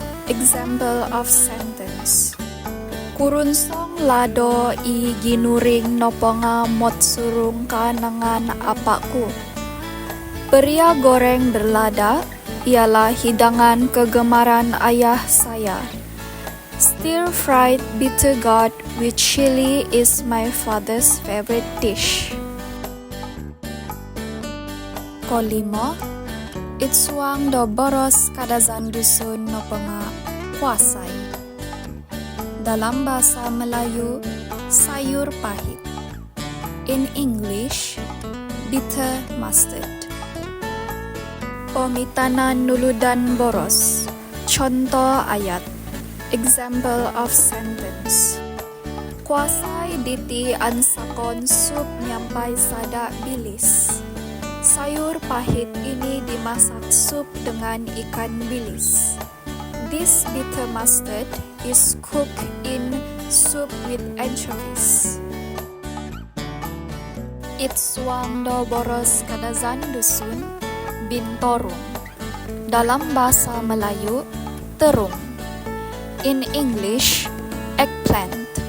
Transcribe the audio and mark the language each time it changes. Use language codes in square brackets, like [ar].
[en] Example of sentence. [dtp] Kurunsong lado I ginuring noponga motsurung kanangan apaku. [ms] Periak goreng berlada ialah hidangan kegemaran ayah saya. [en] Stir-fried bitter gourd with chili is my father's favorite dish. [dtp] Kolimo, itsuang do boros Kadazan Dusun no penga kuasai. [ms] Dalam bahasa Melayu, sayur pahit. [en] In English, bitter mustard. [dtp] Pemitanan nuludan boros. [ms] Contoh ayat. [en] Example of sentence. [dtp] Kuasai diti ansakon sup nyampai sada bilis. [ms] Sayur pahit ini dimasak sup dengan ikan bilis. [en] This bitter mustard is cooked in soup with anchovies. [dtp] Itsuang do boros Kadazan Dusun, bintorung. [ms] Dalam bahasa Melayu, terung. [en] In English, eggplant.